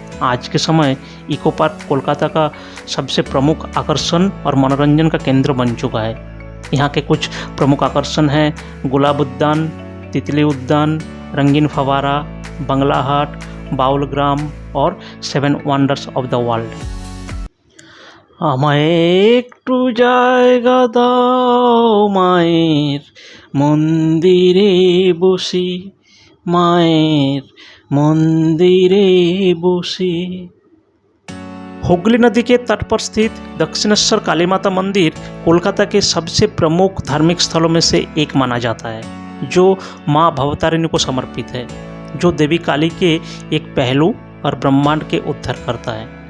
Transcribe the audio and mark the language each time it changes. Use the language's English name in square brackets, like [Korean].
[Hindi] आज के समय इको पार्क कोलकाता का सबसे प्रमुख आकर्षण और मनोरंजन का केंद्र बन चुका है। यहाँ के कुछ प्रमुख आकर्षण हैं गुलाब उद्यान, तितली उद्यान, रंगीन फवारा, बंगला हाट, बाउल ग्राम और 7 वंडर्स ऑफ द वर्ल्ड। [Bangla] আমায় একটু জায়গা দাও মায়ের মন্দিরে বসি, মায়ের মন্দিরে বসি। [Hindi] हुगली नदी के तट पर स्थित दक्षिणेश्वर काली माता मंदिर कोलकाता के सबसे प्रमुख धार्मिक स्थलों में से एक माना जाता है, जो माँ भवतारिणी को समर्पित है, जो देवी काली के एक पहलू और ब्रह्मांड के उद्धार करता है।